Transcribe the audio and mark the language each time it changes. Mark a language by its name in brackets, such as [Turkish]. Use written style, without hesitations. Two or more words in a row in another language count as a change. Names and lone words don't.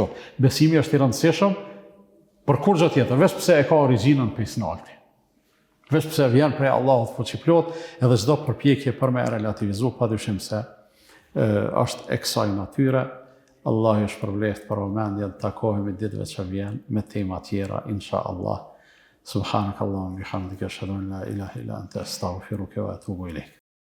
[Albanian] Besimi është i rëndësishëm për kur gjë tjetër, veç pse e ka origjinën personale. Veç pse vjen prej Allahut fuqiplot, edhe çdo përpjekje për me relativizu, padyshim se është e kësaj natyre. Allah ju shpërbleft për vëmendjen, takohemi ditëve që vjen me tema tjera, [Arabic] إن شاء الله. سبحانك اللهم بحمدك أشهد أن لا إله إلا أنت أستغفرك وأتوب إليك.